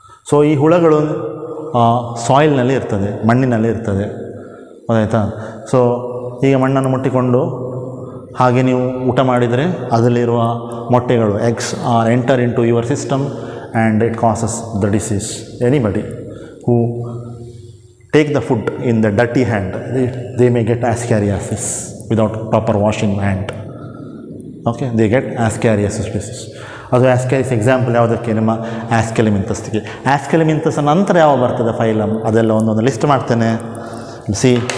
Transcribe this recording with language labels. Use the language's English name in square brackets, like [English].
[Kannada] So ಈ ಹುಳಗಳು ಸಾಯಿಲ್ನಲ್ಲಿ ಇರ್ತದೆ, ಮಣ್ಣಿನಲ್ಲಿ ಇರ್ತದೆ, ಗೊತ್ತಾಯ್ತಾ? ಸೊ ಈಗ ಮಣ್ಣನ್ನು ಮುಟ್ಟಿಕೊಂಡು ಹಾಗೆ ನೀವು ಊಟ ಮಾಡಿದರೆ ಅದರಲ್ಲಿರುವ ಮೊಟ್ಟೆಗಳು, [English] Eggs are enter into your system and it causes the disease. Anybody who take the food in the dirty hand, they may get ascariasis without proper washing hand. Okay, they get ascariasis disease. [Kannada] ಅದು ಆಸ್ಕ್ಯಾರಿಸ್ example ಯಾವುದಕ್ಕೆ? ನಿಮ್ಮ ಆಸ್ಕೆಲಿಮಿಂಥಸ್ಗೆ. ಆಸ್ಕೆಲಿಮಿಂಥಸ್ ನಂತರ ಯಾವ ಬರ್ತದೆ phylum, ಅದೆಲ್ಲ ಒಂದೊಂದು list ಮಾಡ್ತೇನೆ. C,